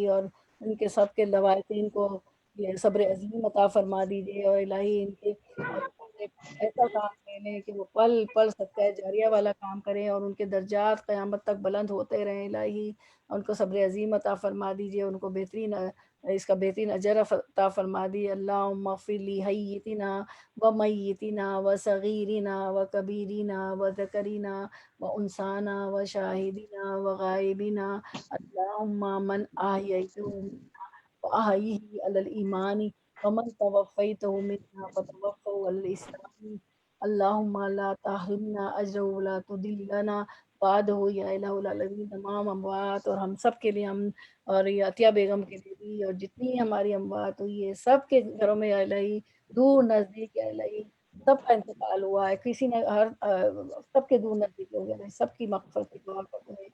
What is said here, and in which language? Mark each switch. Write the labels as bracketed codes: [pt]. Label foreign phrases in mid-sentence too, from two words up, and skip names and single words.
[ur] اور ان کے سب کے لوارثین کو یہ صبر عظیم عطا فرما دیجیے، اور الہی ان کے ایسا کام کریں کہ وہ پل پل صدقہ جاریہ والا کام کریں اور ان کے درجات قیامت تک بلند ہوتے رہیں الہی. ان کو صبر عظیم عطا فرما دیجیے، ان کو بہترین اس کا بہترین اجر عطا فرما دیجیے. [ar] اللہم اغفر لی حیتنا و میتنا و صغیرنا و کبیرنا و ذکرنا و انسانا و شاہدنا و غائبنا. اللہم من احییتہ وأحيه على الإيمان ومن توفيته منا فتوفه على الإسلام. اللهم لا تحرمنا أجره ولا تضلنا بعده یا الہ العالمین. [ur] تمام اموات اور ہم سب کے لیے، ہم اور یہ عطیہ بیگم کے لیے بھی، اور جتنی ہماری اموات ہوئی ہے سب کے گھروں میں یا الہی، دور نزدیک یا الہی سب کا انتقال ہوا ہے، کسی نے سب کے دور نزدیک ہو گیا، سب کی مغفرت کی دعا کرتے ہیں.